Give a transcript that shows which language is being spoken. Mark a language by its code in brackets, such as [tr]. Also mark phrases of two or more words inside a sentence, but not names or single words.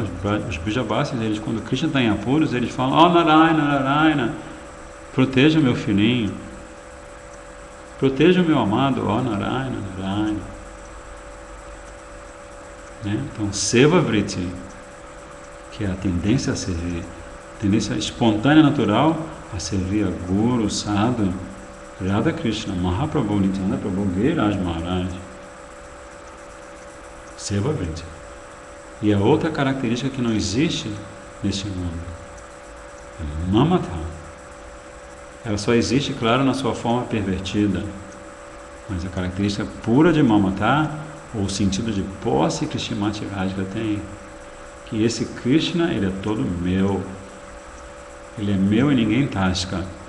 [pt] Os Bijabasis, eles, quando Krishna está em apuros, eles falam, oh Narayana, Narayana, proteja o meu filhinho, proteja o meu amado, oh Narayana, Narayana. Né? Então, [sa] Seva Vritti, [pt] que é a tendência a servir, a tendência espontânea, natural, a servir a Guru, Sadhu, Radha Krishna, Mahaprabhu, Nityananda Prabhu, Giriraj Maharaj. [sa] Seva Vritti. [pt] E a outra característica que não existe neste mundo é Mamata. Ela só existe, claro, na sua forma pervertida, mas a característica pura de Mamata, ou o sentido de posse que Srimati Radhika tem, que esse Krishna, ele é todo meu, ele é meu e ninguém tasca.